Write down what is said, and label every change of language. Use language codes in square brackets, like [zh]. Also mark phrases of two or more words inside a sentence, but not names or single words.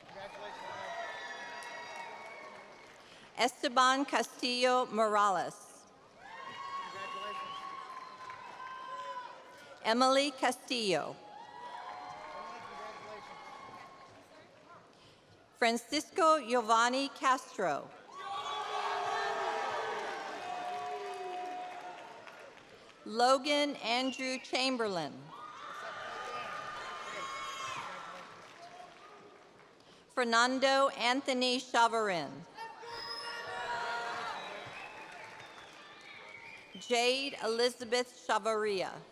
[es] Esteban Castillo Morales. Emily Castillo. Francisco Giovanni Castro. Logan Andrew Chamberlain. Fernando Anthony Chavarin. Jade Elizabeth Chavaria.